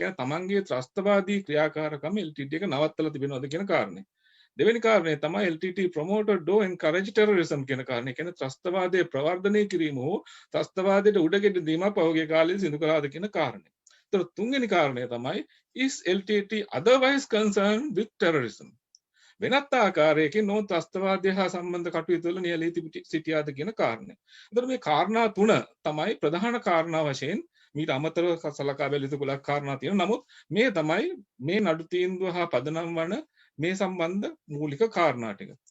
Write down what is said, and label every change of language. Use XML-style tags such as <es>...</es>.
<si>ඒ කියන්නේ තමන්ගේ ත්‍රස්තවාදී ක්‍රියාකාරකම් LTT එක නවත්තලා තිබෙනවද කියන කාරණය. දෙවෙනි කාරණය තමයි</si> <en>LTT promoted or encourage terrorism</en> <si>කියන කාරණය. කියන්නේ ත්‍රස්තවාදයේ ප්‍රවර්ධනය කිරීම හෝ ත්‍රස්තවාදයට උඩගෙඩි දීමක් පහුගිය කාලේ සිදු කළාද කියන කාරණය. ඒතර තුන්වෙනි කාරණය තමයි</si> <en>is LTT otherwise concerned with terrorism?</en> <si>වෙනත් ආකාරයකින් නෝ ත්‍රස්තවාදය හා සම්බන්ධ කටයුතු වල නියැලී සිටියාද කියන කාරණය. ඒතර මේ කාරණා තුන තමයි ප්‍රධාන කාරණා වශයෙන් මීට අමතරව සලකා බැලිය යුතු ගොඩක් කාරණා තියෙනවා. නමුත් මේ තමයි මේ නඩු තීන්දුව හා පදනම් වන මේ සම්බන්ධ මූලික කාරණා ටික.</si>